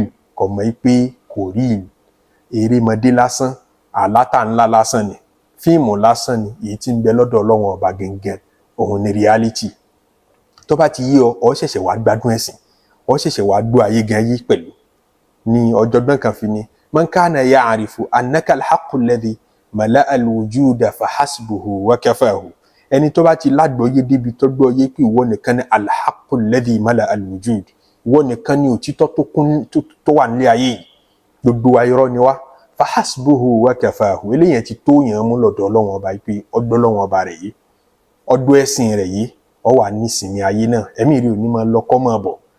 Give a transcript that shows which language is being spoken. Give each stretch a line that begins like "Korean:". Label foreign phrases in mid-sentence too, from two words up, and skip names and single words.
Yoruba: Kò mọ̀ pé kò rí ìlú. Erémọdé lásán, àlátà ńlá lásán ni, fíìmù lásán ni, èyí tí ń bẹ lọ́dọ̀ Ọlọ́run ọba gẹ́gẹ́ òun ni reality. Tó bá ti yé ọ, ó ṣẹ̀ṣẹ̀ wá gbádùn ẹ̀sìn, ó ṣẹ̀ṣẹ̀ wá gbọ́ ayé gan yé pẹ̀lú. Ní ọ̀jọ̀gbọ́n kan fi ní
Arabic: من كان يعرف أنك الحق الذي ملأ الوجود فحسبه وكفاه.
Yoruba: Ẹni tó bá ti lágbọ́yé débi tó gbọ́yé pé ìwọ nìkan ni
Arabic: الحق الذي ملأ الوجود,
Yoruba: ìwọ nìkan ni òtítọ́ tó wà nílé ayé yìí, gbogbo irọ́ ni wá.
Arabic: فحسبه وكفاه.
Yoruba: Eléyẹn ti tó yẹn mú lọ́dọ̀ Ọlọ́run ọba pé ọgbọ́ Ọlọ́run ọba rẹ̀ yìí, ọgbọ́ ẹ̀sìn rẹ̀ yìí, ó wà nísìnyí ayé náà, ẹ̀mí rí òní máa lọ kọ́ máa bọ̀.